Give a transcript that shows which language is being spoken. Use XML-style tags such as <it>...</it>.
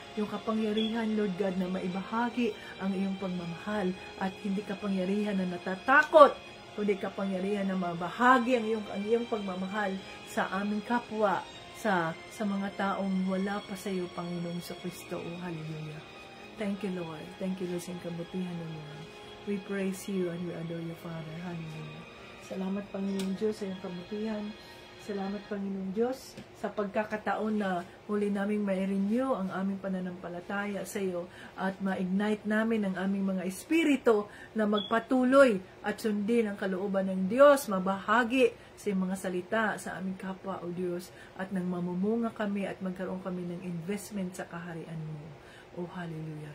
<tl>Yung kapangyarihan, Lord God, na maibahagi ang iyong pagmamahal, at hindi kapangyarihan na natatakot, kundi kapangyarihan na mabahagi ang iyong pagmamahal sa aming kapwa, sa mga taong wala pa sa iyo, Panginoong Jesucristo. O hallelujah.</tl> <en>Thank you, Lord. Thank you, Lord,</en> <tl>sa kabutihan ng</tl> <en>Lord. We praise you and we adore you, Father.</en> <tl>Hallelujah. Salamat, Panginoong Diyos, sa iyong kabutihan. Salamat, Panginoong Diyos, sa pagkakataon na muli naming ma-renew ang aming pananampalataya sa iyo at ma-ignite namin ang aming mga espiritu na magpatuloy at sundin ang kalooban ng Diyos, mabahagi sa mga salita sa aming kapwa, O Diyos, at nang mamumunga kami at magkaroon kami ng investment sa kaharian mo. O hallelujah.</tl>